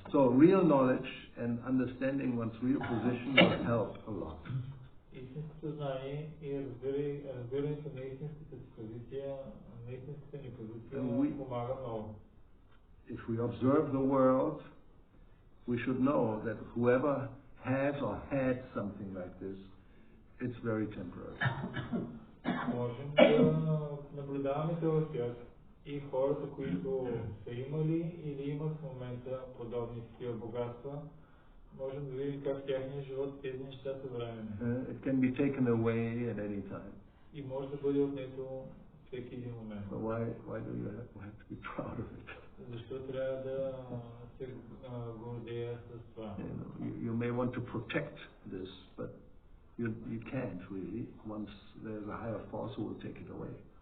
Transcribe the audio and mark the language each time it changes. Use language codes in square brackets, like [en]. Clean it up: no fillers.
[en] So real knowledge and understanding one's real position will help a lot. [bg] Истинското знание и разбирането на истинската си позиция на истинската ни позиция помага много. [en] If we observe the world, we should know that whoever has or had something like this, it's very temporary. [bg] Можем да наблюдаваме този свят и хората, които са имали или имат в момента подобни такива богатства, можем да видим как тяхния живот тези неща са временни. [en] It can be taken away at any time. [bg] И може да бъде отнето всеки един момент. [en] So why do you have to be proud of it? [bg] Защо трябва да се гордея с това? [en] You may want to protect this, but you can't really. Once there's a higher force who will take it away.